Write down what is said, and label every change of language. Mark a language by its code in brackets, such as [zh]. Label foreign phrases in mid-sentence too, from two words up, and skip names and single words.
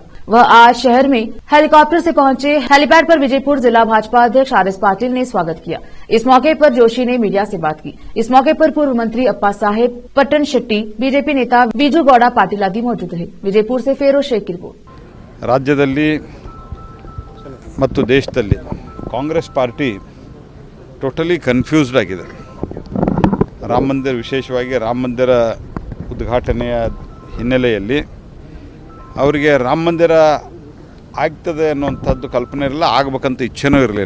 [hi] वह आज शहर में हेलीकॉप्टर से पहुंचे। हेलीपैड पर विजयपुर जिला भाजपा अध्यक्ष आर.एस. पाटिल ने स्वागत किया। इस मौके पर जोशी ने मीडिया से बात की। इस मौके पर पूर्व मंत्री अप्पा साहेब पट्टन शेट्टी, बीजेपी नेता बीजू गौड़ा पाटिल आदि मौजूद रहे। विजयपुर से फेरोज शेख की रिपोर्ट। [kn] राज्यದಲ್ಲಿ ಮತ್ತು ದೇಶದಲ್ಲಿ ಕಾಂಗ್ರೆಸ್ ಪಾರ್ಟಿ [en] totally confused [kn] ಆಗಿದೆ. ರಾಮ ಮಂದಿರ, ವಿಶೇಷವಾಗಿ ರಾಮ ಮಂದಿರ ಉದ್ಘಾಟನೆಯ ಹಿನ್ನೆಲೆಯಲ್ಲಿ ಅವರಿಗೆ ರಾಮ ಮಂದಿರ ಆಗ್ತದೆ ಅನ್ನುವಂಥದ್ದು ಕಲ್ಪನೆ ಇರಲಿಲ್ಲ, ಆಗಬೇಕಂತ ಇಚ್ಛೆನೂ ಇರಲಿಲ್ಲ.